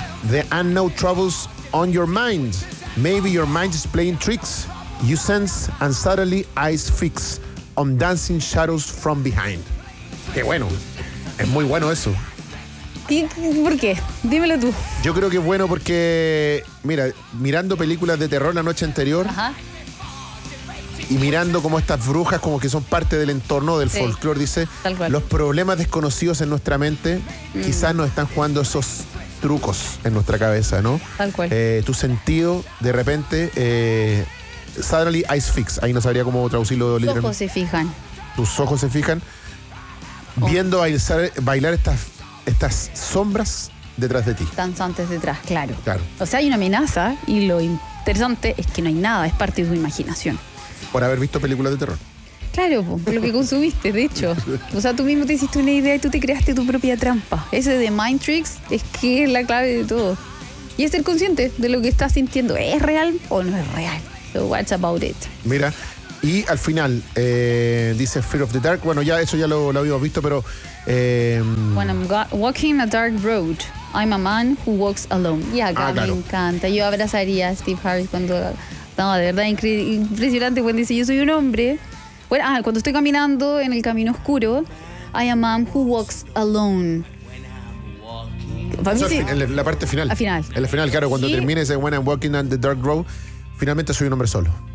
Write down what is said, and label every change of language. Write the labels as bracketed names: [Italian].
[English] The unknown troubles on your mind. Maybe your mind is playing tricks. You sense and suddenly eyes fix on dancing shadows from behind. [Spanish] Qué bueno. Es muy bueno eso. ¿Por qué? Dímelo tú. Yo creo que es bueno porque, mira, mirando películas de terror la noche anterior, ajá, y mirando como estas brujas como que son parte del entorno, del, sí, folclore, dice, los problemas desconocidos en nuestra mente, quizás nos están jugando esos trucos en nuestra cabeza, ¿no? Tal cual. Tu sentido, de repente, [English] suddenly eyes fix. [Spanish] Ahí no sabría cómo traducirlo. Tus ojos se fijan. Tus ojos se fijan. Oh. Viendo bailar estas sombras detrás de ti. Danzantes detrás, claro. Claro. O sea, hay una amenaza y lo interesante es que no hay nada, es parte de tu imaginación. Por haber visto películas de terror. Claro, lo que consumiste, de hecho. O sea, tú mismo te hiciste una idea y tú te creaste tu propia trampa. Ese de Mind Tricks es que es la clave de todo. Y es ser consciente de lo que estás sintiendo. ¿Es real o no es real? [English] So what's about it? [Spanish] Mira, y al final, dice Fear of the Dark. Bueno, ya eso ya lo habíamos visto, pero... [English] When I'm walking a dark road, I'm a man who walks alone. [Spanish] Y acá me encanta. Yo abrazaría a Steve Harris cuando... No, de verdad, impresionante. Cuando dice, yo soy un hombre... Bueno, cuando estoy caminando en el camino oscuro, [English] I am a man who walks alone. [Spanish] Para mí, en la parte final. Al final. En la final, claro, cuando termine ese [English] When I'm walking on the dark road, [Spanish] finalmente soy un hombre solo.